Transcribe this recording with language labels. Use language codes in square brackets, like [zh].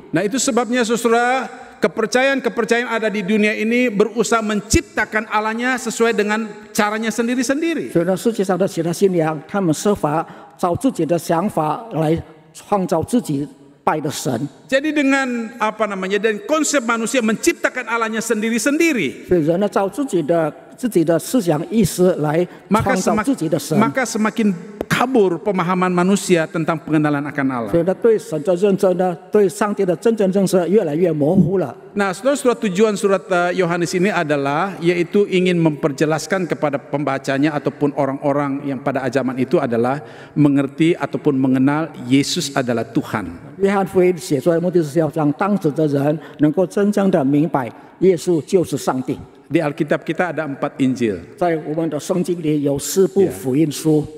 [id] Nah, itu sebabnya saudara, kepercayaan ada di dunia ini berusaha menciptakan Allahnya sesuai dengan caranya sendiri-sendiri. [zh] 所以呢，世界上的其他信仰，他们设法找自己的想法来创造自己拜的神。 [id] Jadi dengan dan konsep manusia menciptakan Allahnya sendiri-sendiri, [zh] 所以人呢，照自己的思想意识来 [id] maka [zh] 创造自己的神。 [id] semakin kabur pemahaman manusia tentang pengenalan akan Allah. [zh] 所以呢，对神的认真呢，对上帝的真正认识越来越模糊了。 [id] Nah, saudara, tujuan surat Yohanes ini adalah yaitu ingin memperjelaskan kepada pembacanya ataupun orang-orang yang pada zaman itu adalah mengerti ataupun mengenal Yesus adalah Tuhan. [zh] 约翰福音写出来的目的是要让当时的人能够真正的明白，耶稣就是上帝。 [id] Di Alkitab kita ada 4 Injil. [zh] 在我们的圣经里有4部福音书。